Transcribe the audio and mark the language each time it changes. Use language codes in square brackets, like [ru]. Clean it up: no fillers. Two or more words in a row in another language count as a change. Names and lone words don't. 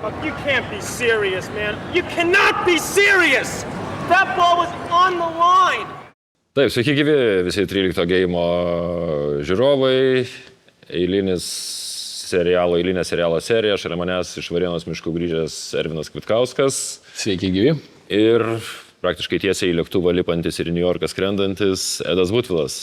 [en] You can't be serious, man. You cannot be serious! That ball was on the line! [lt] Taip, sveiki gyvi visi 13 geimo žiūrovai. Eilinė serialo serija. Šalia manęs iš Varėnos miškų grįžęs Ervinas Kvitkauskas. Sveiki gyvi. Ir praktiškai tiesiai į lėktuvą lipantis ir į New Yorką skrendantis Edas Butvilas.